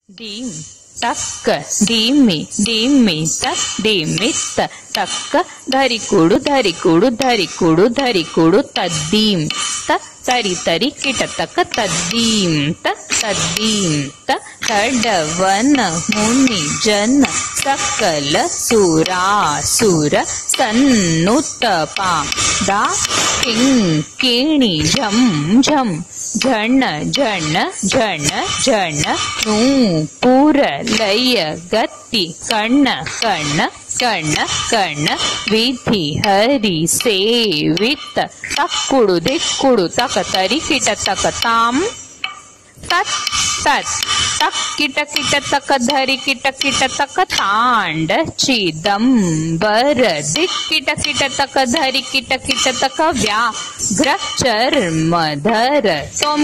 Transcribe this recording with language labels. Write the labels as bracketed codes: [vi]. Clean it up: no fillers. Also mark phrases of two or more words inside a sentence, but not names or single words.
[sa] dim ತಕ್ಕ ಡಿಮ್ಮಿ ಡಿಮ್ಮಿ ತ ಡಿಮಿತ್ತ ತಕ್ಕ ಧರಿ ಕೊಡು ಧರಿ ಕೊಡು ಧರಿ ಕೊಡು ಧರಿ ಕೊಡು ತದ್ದೀಂ ತ ತರಿ ತರಿ ಕಿಟ ತಕ್ಕ ತದ್ದೀಂ ತ ತದ್ದೀಂ ತ ತಡವನ ಮುನಿ ಜನ ಸಕಲ ಸುರಾಸುರ ಸನ್ನುತ್ತಪ ದಾ ಕಿಂಕಿಣಿ ಝಂ ಝಂ ಝಣ ಝಣ ಝಣ ಝಣ ನೂಪುರ ಲಯ ಗತಿ ಕಣ್ಣ ಕಣ್ಣ ಕಣ್ಣ ಕಣ್ಣ ವಿಧಿ ಹರಿ ಸೇವಿತ ತಕ್ಕುಡು ದಿಕ್ಕುಡು ತಕ ತರಿ ಕಿಟ ತಕ ತಾಂ ತತ್ ತತ್ ತಕ್ ಕಿಟ ಕಿಟ ತಕ ಧರಿ ಕಿಟ ಕಿಟ ತಕ ತಾಂಡ ಚಿದಂಬರ ದಿಕ್ ಕಿಟ ಕಿಟ ತಕ ಧರಿ ಕಿಟ ಕಿಟ ತಕ ವ್ಯಾಘ್ರ ಚರ್ಮಧರ ತೋಂ